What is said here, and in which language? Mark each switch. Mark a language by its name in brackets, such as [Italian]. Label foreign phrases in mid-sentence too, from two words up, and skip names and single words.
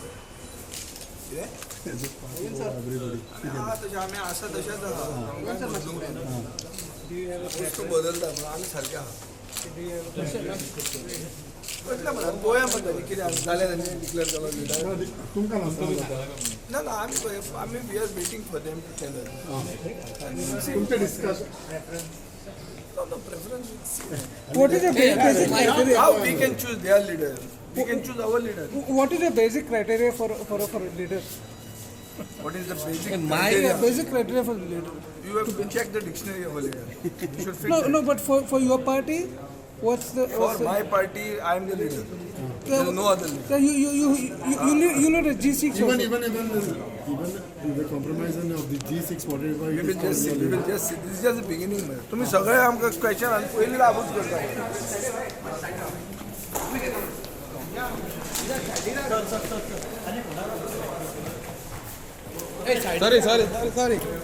[Konkani] बदलता आम्ही सारखे गोया म्हणतात कितें जालें तांणी डिक्लेअर केलो लिडर तुमकां ना ना आम्ही [English] We are waiting for them to tell us [Konkani] तुमचे डिस्कस [English] no preference What is the basic criteria? how we can choose their leader, we can choose our leader. What is the basic criteria for a leader? What is the basic Yeah, criteria? basic criteria for the leader. You have to check the dictionary of a leader. You should fit No, that. no, but for your party, what's the? For my party, I am the leader. There is no other leader. So you lead a G6 also. even the compromise of the G6 whatever We will just see. We will just see. This is just the beginning, man. [Konkani] तुम्ही सगळे आमकां क्वेश्चन आणि पयलीं लागूच करता. [English] Sorry.